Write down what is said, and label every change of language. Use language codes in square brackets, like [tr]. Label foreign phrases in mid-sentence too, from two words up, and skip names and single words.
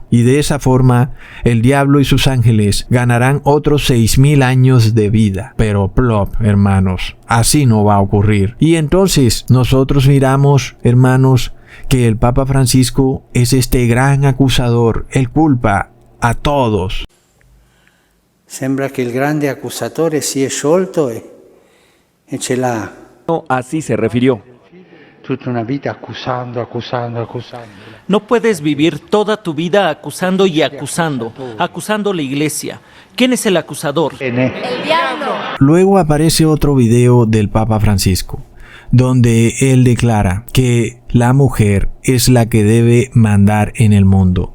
[es] Y de esa forma, el diablo y sus ángeles ganarán otros 6,000 años de vida. Pero plop, hermanos, así no va a ocurrir. Y entonces nosotros miramos, hermanos, que el Papa Francisco es este gran acusador. Él culpa a todos. [it] Sembra che il grande accusatore si è sciolto e ce l'ha. [es] No, así se refirió. [it] Tutta una vita accusando. [es] No puedes vivir toda tu vida acusando y acusando a la iglesia. ¿Quién es el acusador? El diablo. Luego aparece otro video del Papa Francisco, donde él declara que la mujer es la que debe mandar en el mundo.